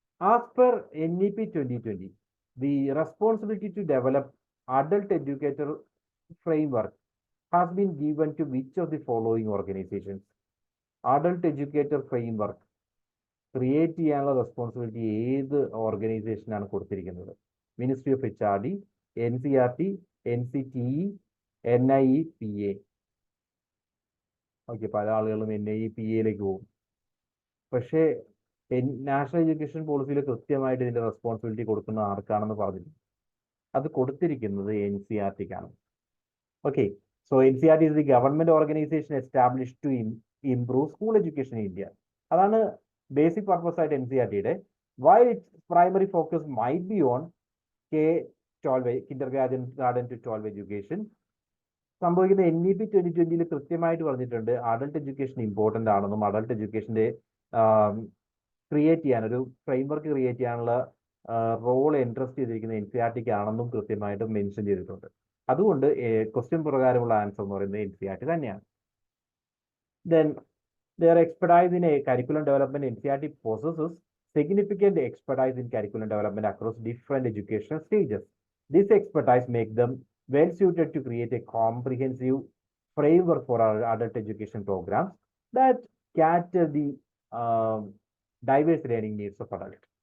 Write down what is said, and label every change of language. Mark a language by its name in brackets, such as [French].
[English] As per NEP 2020, the responsibility to develop adult educator framework has been given to which of the following organizations? [Malayalam] Adult educator framework create ചെയ്യാനുള്ള responsibility ഏത് ഓർഗനൈസേഷനാണ് കൊടുത്തിരിക്കുന്നത്? [English] Ministry of HRD, NCERT, NCTE, NIEPA. [Malayalam] Okay, പല ആളുകളും NIEPA പോകും. പക്ഷേ national education പോളിസിയിൽ കൃത്യമായിട്ട് ഇതിന്റെ responsibility കൊടുക്കുന്നത് ആർക്കാണെന്ന് പറഞ്ഞില്ല. അത് കൊടുത്തിരിക്കുന്നത് NCERTക്കാണ്. [English] Okay, so NCERT is the government organization established to improve school education in India. [Malayalam] അതാണ് ബേസിക് പർപ്പസ് ആയിട്ട് NCERTയുടെ. [English] While its primary focus might be on K-12 kindergarten to 12 education, [Malayalam] സംഭവിക്കുന്ന NEP 2020 കൃത്യമായിട്ട് പറഞ്ഞിട്ടുണ്ട് അഡൾട്ട് എഡ്യൂക്കേഷൻ ഇമ്പോർട്ടൻ്റ് ആണെന്നും adult എഡ്യൂക്കേഷന്റെ create ചെയ്യാൻ, ഒരു framework create ചെയ്യാനുള്ള role interest ചെയ്തിരിക്കുന്ന NCERTക്ക് ആണെന്നും കൃത്യമായിട്ട് മെൻഷൻ ചെയ്തിട്ടുണ്ട്. അതുകൊണ്ട് ക്വസ്റ്റ്യൻ പ്രകാരമുള്ള ആൻസർ എന്ന് പറയുന്നത് NCERT തന്നെയാണ്. [English] Then their expertise in a curriculum development, NCERT possesses significant expertise in curriculum development across different educational stages. This expertise makes them well suited to create a comprehensive framework for our adult education programs that cater the diverse learning needs of adults.